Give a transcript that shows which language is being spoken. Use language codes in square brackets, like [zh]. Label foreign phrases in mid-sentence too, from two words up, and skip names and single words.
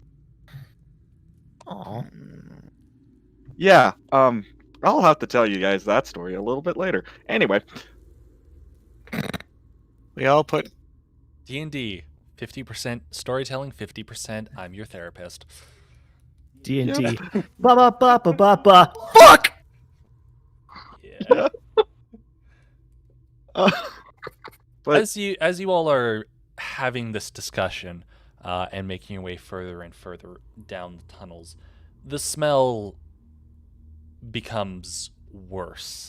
[en] Aw. Yeah, I'll have to tell you guys that story a little bit later. Anyway, We all put D&D, 50% storytelling, 50% I'm your therapist. D&D. Ba ba ba ba ba ba. Fuck! Yeah. but As you all are having this discussion and making your way further and further down the tunnels, the smell becomes worse.